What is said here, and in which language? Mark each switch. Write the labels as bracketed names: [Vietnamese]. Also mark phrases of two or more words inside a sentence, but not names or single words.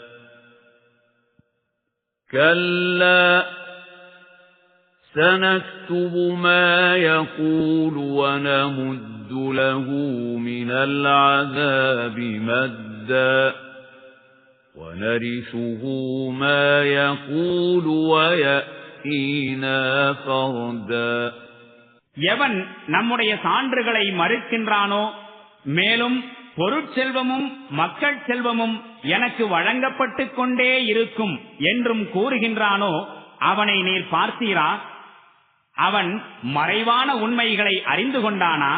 [Arabic] كَلَّا سَنَكْتُبُ مَا يَقُولُ وَنَمُدُّ لَهُ مِنَ الْعَذَابِ مَدًّا وَنَرِثُهُ مَا يَقُولُ وَيَأْتِينَا فَرْدًا. [Tamil] எவன் நம்முடைய சான்றுகளை மறுக்கின்றானோ, மேலும் பொருட்செல்வமும் மக்கள் செல்வமும் எனக்கு வழங்கப்பட்டுக் கொண்டே இருக்கும் என்றும் கூறுகின்றானோ அவனை நீர் பார்த்தீரா? அவன் மறைவான உண்மைகளை அறிந்து கொண்டானா?